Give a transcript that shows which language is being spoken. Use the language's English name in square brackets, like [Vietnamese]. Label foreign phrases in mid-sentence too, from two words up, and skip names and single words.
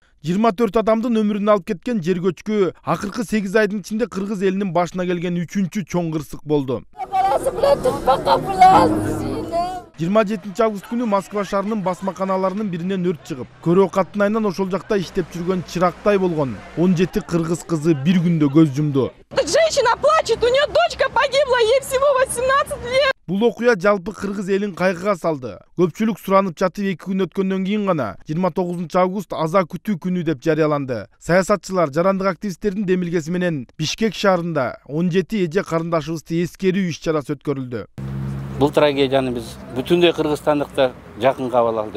[Kyrgyz] 24 адамдын өмүрүн алып кеткен жер көчкү акыркы 8 айдын ичинде кыргыз элинин башына келген 3-чү чоң кырсык болду. 27 август күнү Москва шаарынын басмаканаларынын биринен өрт чыгып, көрөө каттын ошол жакта иштеп жүргөн Чырактай болгон 17 кыргыз кызы бир күндө көз жумду. [Russian] Женщина плачет, у нее дочка погибла, ей всего 18 лет. [Kyrgyz] Бул окуя жалпы кыргыз элин кайгыга салды. Көпчүлүк суранып жатып 2 күн өткөндөн кийин гана 29 август аза күтүү күнү деп жарыяланды. Саясатчылар, жарандык активисттердин демилгеси менен Бишкек шаарында 17 эже карындашыбызды эскерүү иш-чарасы өткөрүлдү. Бул трагедияны биз бүтүндөй кыргызстандыктар жакын кабыл алды.